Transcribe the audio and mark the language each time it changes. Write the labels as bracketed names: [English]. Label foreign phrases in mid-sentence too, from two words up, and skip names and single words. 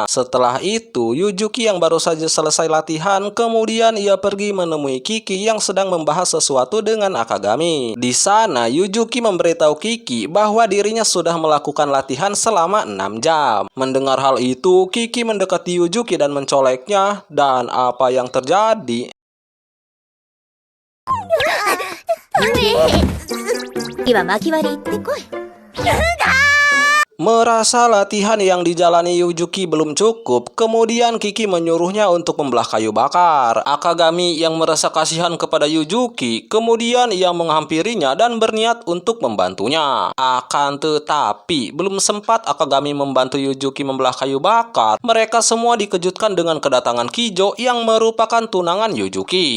[Indonesian] Setelah itu, Yujuki yang baru saja selesai latihan, kemudian ia pergi menemui Kiki yang sedang membahas sesuatu dengan Akagami. Di sana, Yujuki memberitahu Kiki bahwa dirinya sudah melakukan latihan selama 6 jam. Mendengar hal itu, Kiki mendekati Yujuki dan mencoleknya. Dan apa yang terjadi? [Japanese] 次は巻き割り行ってこい。 [Indonesian] Merasa latihan yang dijalani Yujuki belum cukup, kemudian Kiki menyuruhnya untuk membelah kayu bakar. Akagami yang merasa kasihan kepada Yujuki, kemudian ia menghampirinya dan berniat untuk membantunya. Akan tetapi, belum sempat Akagami membantu Yujuki membelah kayu bakar, mereka semua dikejutkan dengan kedatangan Kijo yang merupakan tunangan Yujuki.